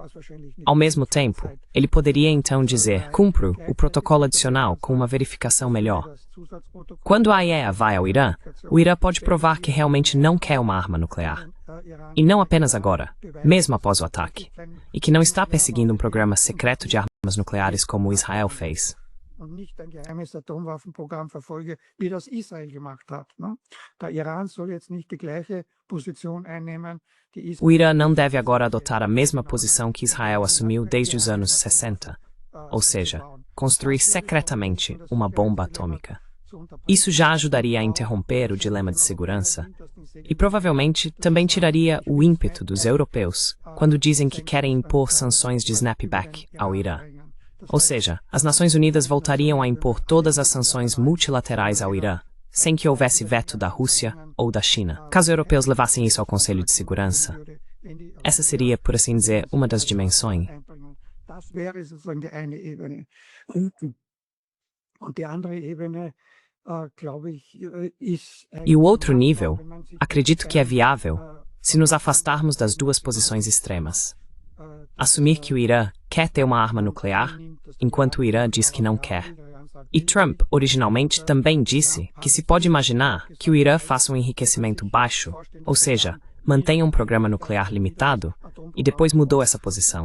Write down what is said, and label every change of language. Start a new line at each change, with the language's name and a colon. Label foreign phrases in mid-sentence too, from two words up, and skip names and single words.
Portuguese: Ao mesmo tempo, ele poderia então dizer: cumpro o protocolo adicional com uma verificação melhor. Quando a IAEA vai ao Irã, o Irã pode provar que realmente não quer uma arma nuclear. E não apenas agora, mesmo após o ataque, e que não está perseguindo um programa secreto de armas nucleares como Israel fez.
German: Und nicht ein geheimes Atomwaffenprogramm verfolge, wie das Israel gemacht hat. Der Iran soll jetzt nicht die gleiche Position einnehmen, die Israel.
Portuguese: O Irã não deve agora adotar a mesma posição que Israel assumiu desde os anos 60, ou seja, construir secretamente uma bomba atômica. Isso já ajudaria a interromper o dilema de segurança e provavelmente também tiraria o ímpeto dos europeus quando dizem que querem impor sanções de snapback ao Irã. Ou seja, as Nações Unidas voltariam a impor todas as sanções multilaterais ao Irã, sem que houvesse veto da Rússia ou da China, caso europeus levassem isso ao Conselho de Segurança. Essa seria, por assim dizer, uma das dimensões.
German: Das wäre sozusagen die eine Ebene. Und die andere Ebene, glaube ich, ist.
Portuguese: E o outro nível, acredito que é viável se nos afastarmos das duas posições extremas. Assumir que o Irã quer ter uma arma nuclear, enquanto o Irã diz que não quer. E Trump, originalmente, também disse que se pode imaginar que o Irã faça um enriquecimento baixo, ou seja, mantenha um programa nuclear limitado, e depois mudou essa posição.